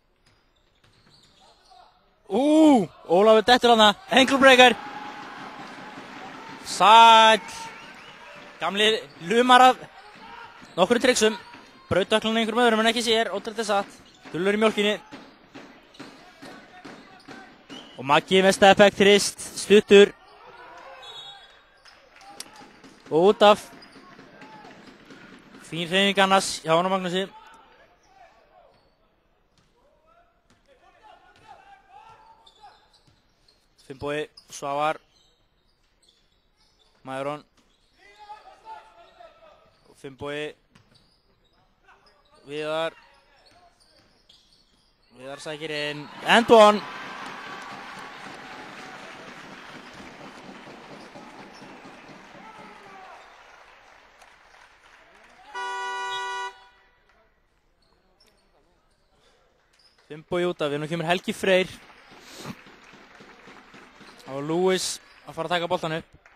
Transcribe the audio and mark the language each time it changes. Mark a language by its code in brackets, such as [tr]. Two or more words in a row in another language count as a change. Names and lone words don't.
[is] Ólafur dettur hana. [en] Ankle breaker. [is] Sæll. Gamli lumar af nokkru triksum. Braut öklan einhverjum öðrum en ekki sér. Ótrúlega satt. Dullur í mjólkinni. Og Maggi með step-back þrist. Stuttur. Og út af. Fín hreyfing annars hjá honum Magnúsi. Finnbogi, Svavar. Mæron. Finnbogi. Viðar. Viðar sækir inn. [en] And one. [is] Finnbogi út af, nú kemur Helgi Freyr. Og Lewis að fara að taka boltan upp.